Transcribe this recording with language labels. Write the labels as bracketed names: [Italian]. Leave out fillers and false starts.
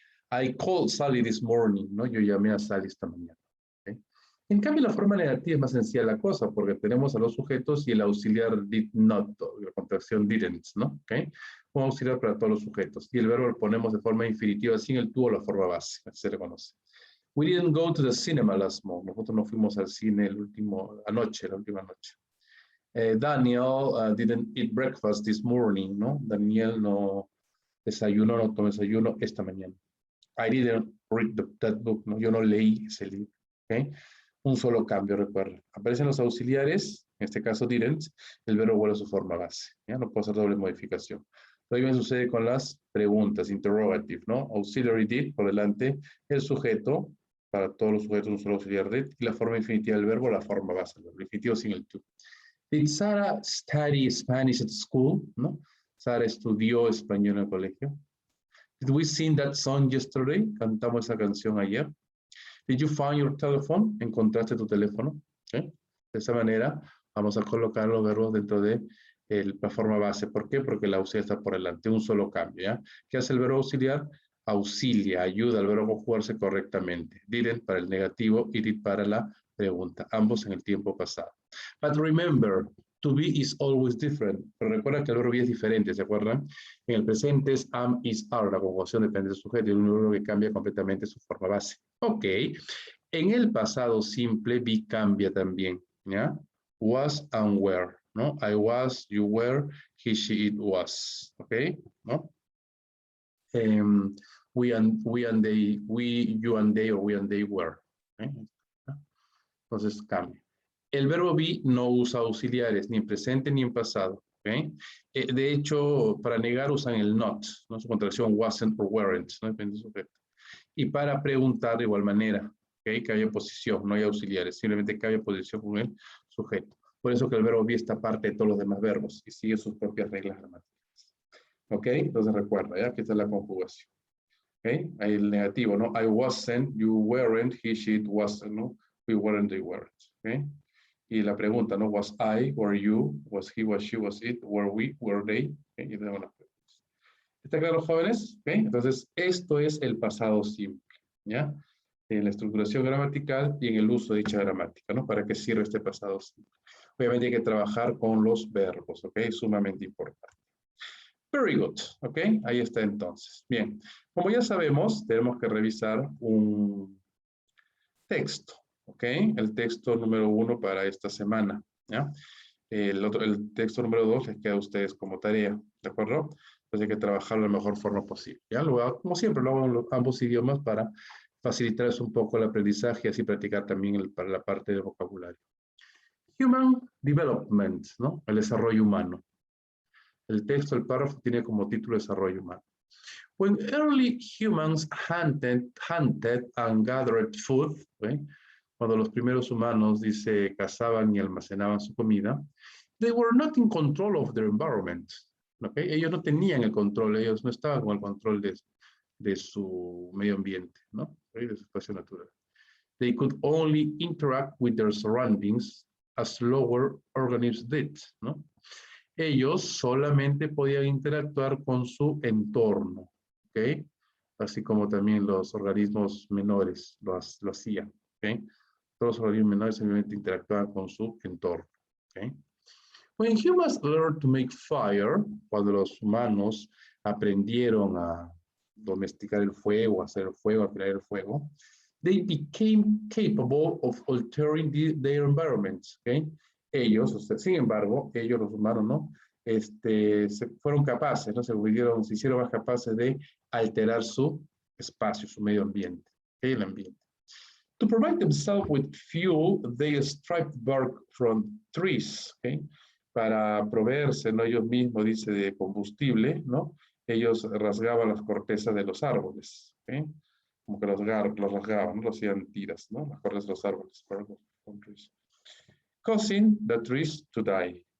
[English] I called Sally this morning, [Spanish] ¿no? Yo llamé a Sally esta mañana. ¿Okay? En cambio, la forma negativa es más sencilla la cosa, porque tenemos a los sujetos y el auxiliar did not, la contracción didn't, ¿no? ¿Okay? Un auxiliar para todos los sujetos. Y el verbo lo ponemos de forma infinitiva sin el tú o la forma base, así se le conoce. [English] We didn't go to the cinema last month. [Spanish] Nosotros no fuimos al cine la última noche. [English] Daniel didn't eat breakfast this morning, ¿no? [Spanish] Daniel no desayunó, no tomó desayuno esta mañana. [English] I didn't read that book, [Spanish] ¿no? Yo no leí ese libro. ¿ok? Un solo cambio, recuerda. Aparecen los auxiliares, en este caso didn't, el verbo vuelve a su forma base, ¿ya? No puedo hacer doble modificación. Lo mismo sucede con las preguntas, interrogative, ¿no? Auxiliary did, por delante, el sujeto, para todos los sujetos un solo auxiliar did, y la forma infinitiva del verbo, la forma base, el infinitivo sin el to. [English] Did Sarah study Spanish at school? ¿No? [Spanish] Sara estudió español en el colegio. [English] Did we sing that song yesterday? [Spanish] Cantamos esa canción ayer. [English] Did you find your telephone? [Spanish] ¿Encontraste tu teléfono? ¿Okay? De esa manera vamos a colocar los verbos dentro de la forma base. ¿Por qué? Porque la auxiliar está por delante, un solo cambio. ¿Ya? ¿Qué hace el verbo auxiliar? Auxilia, ayuda al verbo a conjugarse correctamente. Didn't para el negativo y did para la pregunta, ambos en el tiempo pasado. [English] But remember, to be is always different. [Spanish] Pero recuerda que el verbo be es diferente, ¿se acuerdan? En el presente es am, is, are. La conjugación depende del sujeto y un verbo que cambia completamente su forma base. Ok. En el pasado simple, be cambia también, ¿ya? [English] Was and were, ¿no? I was, you were, he, she, it was, ¿ok? ¿No? We and they, we, you and they, or we and they were. [Spanish] ¿Okay? Entonces cambia. El verbo be no usa auxiliares, ni en presente ni en pasado. ¿Okay? De hecho, para negar usan el not, ¿no? Su contracción wasn't or weren't, ¿no? Depende del sujeto. Y para preguntar de igual manera, ¿okay? Que haya posición, no hay auxiliares, simplemente que haya posición con el sujeto. Por eso que el verbo be está aparte de todos los demás verbos y sigue sus propias reglas gramaticales. ¿Ok? Entonces recuerda, ¿ya? Que esta es la conjugación. ¿Ok? Ahí el negativo, ¿no? [English] I wasn't, you weren't, he, she, it wasn't, ¿no? We weren't, they weren't. ¿Ok? [Spanish] Y la pregunta, [English] ¿no? Was I, were you, was he, was she, was it, were we, were they? ¿Okay? [Spanish] Y tenemos las preguntas. ¿Está claro, jóvenes? ¿Okay? Entonces, esto es el pasado simple, ¿ya? En la estructuración gramatical y en el uso de dicha gramática, ¿no? ¿Para qué sirve este pasado simple? Obviamente hay que trabajar con los verbos, ¿ok? Sumamente importante. [English] Very good, [Spanish] ¿ok? Ahí está entonces. Bien, como ya sabemos, tenemos que revisar un texto, ¿ok? El texto número 1 para esta semana, ¿ya? El texto número 2 les queda a ustedes como tarea, ¿de acuerdo? Entonces hay que trabajarlo de la mejor forma posible, ¿ya? Lo hago, como siempre, lo hago en ambos idiomas para facilitarles un poco el aprendizaje y así practicar también para la parte de vocabulario. Human Development, ¿no? El desarrollo humano. El texto, el párrafo, tiene como título Desarrollo humano. [English] When early humans hunted and gathered food, ¿okay? [Spanish] Cuando los primeros humanos, dice, cazaban y almacenaban su comida, [English] they were not in control of their environment. ¿Okay? [Spanish] Ellos no tenían el control, ellos no estaban con el control de su medio ambiente, ¿no? ¿Okay? De su espacio natural. [English] They could only interact with their surroundings as lower organisms did, ¿no? [Spanish] Ellos solamente podían interactuar con su entorno, ¿ok? Así como también los organismos menores lo hacían, ¿ok? Todos los organismos menores simplemente interactuaban con su entorno, ¿ok? [English] When humans learned to make fire, [Spanish] cuando los humanos aprendieron a domesticar el fuego, a hacer el fuego, a crear el fuego, [English] they became capable of altering their environments, [Spanish] ¿ok? Ellos, o sea, sin embargo, ellos los humanos, ¿no? Se fueron capaces, ¿no? Se hicieron más capaces de alterar su espacio, su medio ambiente, ¿okay? El ambiente. [English] To provide themselves with fuel, they stripped bark from trees, ¿okay? [Spanish] Para proveerse, ¿no? Ellos mismos, dice, de combustible, ¿no? Ellos rasgaban las cortezas de los árboles, ¿okay? Como que los rasgaban, ¿no? Los hacían tiras, ¿no? Las cortezas de los árboles. [English] Causing the trees to die.